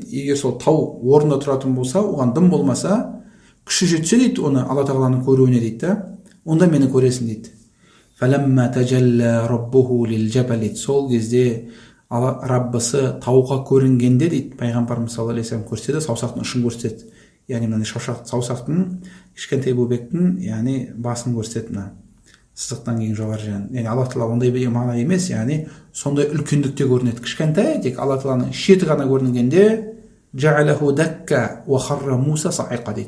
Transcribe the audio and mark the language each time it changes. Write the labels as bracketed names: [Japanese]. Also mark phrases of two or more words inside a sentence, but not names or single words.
[Kazakh] Егер сол тау орнында тұратын болса, оған дым болмаса, күші жетсе дейді, оны Алла Тағаланың көруіне дейді, онда мені көресің дейді. [Arabic] فلما تجلى ربه للجبل дейді. [Kazakh] Сол кезде Раббысы тауға көрінгенде дейді, пайғамбарымыз [Arabic] صلى الله عليه وسلم [Kazakh] көрсетеді, саусақтың ұшын көрсетеді. Яғни мына саусақтың кішкентай бөбектің, яғни басын көрсетеді, мына сызықтан кейін жоғары жағын. Яғни Алла Тағала ондай бір мағына емес, яғни сондай үлкендікте көрінеді. Кішкентай, тек Алла Тағаланың шеті ғана көрінгенде [Arabic] جعله دكا وخر موسى صعقا [Kazakh] дейді.